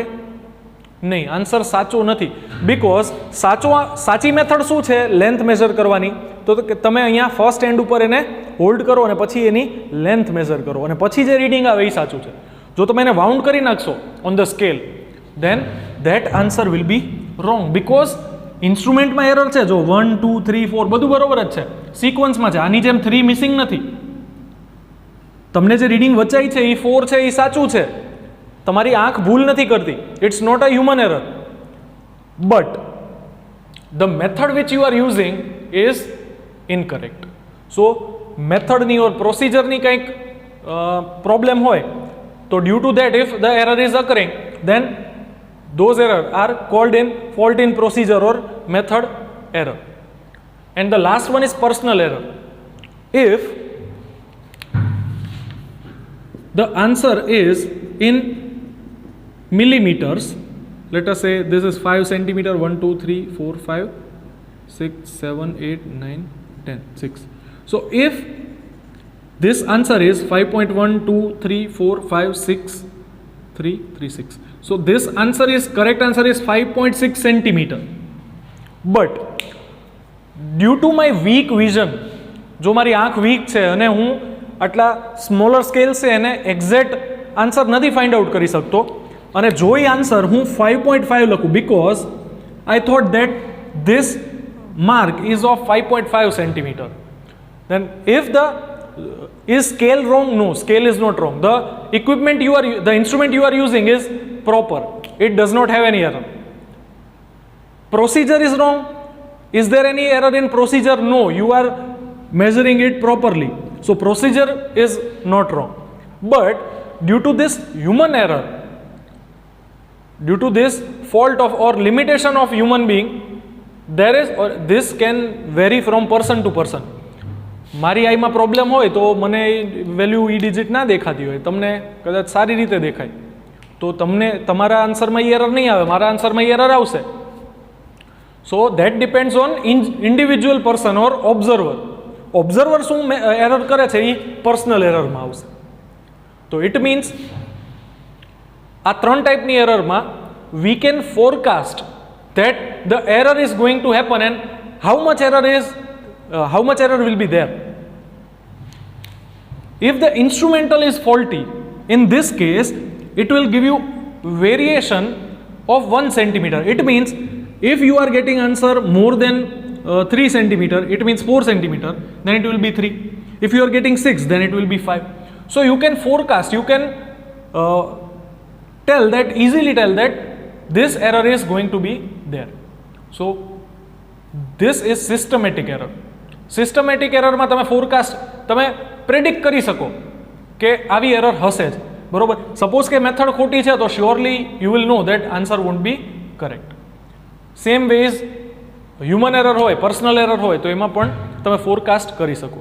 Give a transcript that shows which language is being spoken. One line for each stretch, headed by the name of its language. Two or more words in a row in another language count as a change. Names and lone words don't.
Gujarati: નહીં, આન્સર સાચો નથી. બીકોઝ સાચી મેથડ શું છે
English: length measure
Gujarati: કરવાની? તો કે તમે અહીંયા
English: first end
Gujarati: ઉપર એને હોલ્ડ કરો અને પછી એની
English: length measure
Gujarati: કરો અને પછી જે રીડિંગ આવે એ સાચું છે. જો તમે એને વાઉન્ડ કરી નાખશો
English: on the scale, then that answer will be wrong because
Gujarati: ઇન્સ્ટ્રુમેન્ટમાં એરર છે, જો 1 2 3 4 બધું બરોબર જ છે, સિક્વન્સમાં છે, આની જેમ 3 મિસિંગ નથી. તમને જે રીડિંગ વચાઈ છે એ 4 છે એ સાચું છે, તમારી આંખ ભૂલ નથી કરતી,
English: It's not a human error, but the method which you are using is incorrect. સો
Gujarati: મેથડની ઓર પ્રોસિજરની કંઈક પ્રોબ્લેમ હોય તો
English: due to that if the error is occurring then those errors are called in fault in procedure or method error. And the last one is personal error. If the answer is in millimeters, let us say this is 5 centimeter, 1 2 3 4 5 6 7 8 9 10 6. So if this answer is 5.1 2 3 4 5 6 3 3 6, so this answer is, correct answer is 5.6 centimeter, but due to my weak vision,
Gujarati: જો મારી આંખ વીક છે અને હું આટલા
English: smaller scale
Gujarati: છે એને
English: exact answer
Gujarati: નથી
English: find out
Gujarati: કરી શકતો, અને જો એ આન્સર હું 5.5 લખું
English: because I thought that this mark is of 5.5 centimeter, then if the is scale wrong? No, scale is not wrong. The equipment you are, the instrument you are using is proper, it does not have any error. Procedure is wrong. Is there any error in procedure? No, you are measuring it properly, so procedure is not wrong. But due to this human error, due to this fault of or limitation of human being, there is, or this can vary from person to person.
Gujarati: મારી આઈમાં પ્રોબ્લેમ હોય તો મને વેલ્યુ ઈ ડિજિટ ના દેખાતી હોય, તમને કદાચ સારી રીતે દેખાય, તો તમને તમારા આન્સરમાં એ એરર નહીં આવે, મારા આન્સરમાં એ એરર આવશે.
English: So that depends on individual person or observer.
Gujarati: ઓબ્ઝર્વર શું એરર કરે છે એ પર્સનલ એરરમાં આવશે.
English: તો it means
Gujarati: આ 3 ટાઈપની એરરમાં
English: we can forecast that the error is going to happen and how much error will be there. If the instrumental is faulty, in this case it will give you variation of 1 centimeter. It means if you are getting answer more than 3 centimeter, it means 4 centimeter, then it will be 3. If you are getting 6, then it will be 5. So you can forecast, you can easily tell that this error is going to be there. So this is systematic error.
Gujarati: સિસ્ટમેટિક એરરમાં તમે ફોરકાસ્ટ, તમે પ્રેડિક્ટ કરી શકો કે આવી એરર હશે જ, બરોબર.
English: સપોઝ
Gujarati: કે મેથડ ખોટી છે તો
English: surely you will know that answer won't be correct. same ways human error
Gujarati: હોય,
English: personal error
Gujarati: હોય તો એમાં પણ તમે ફોરકાસ્ટ કરી શકો.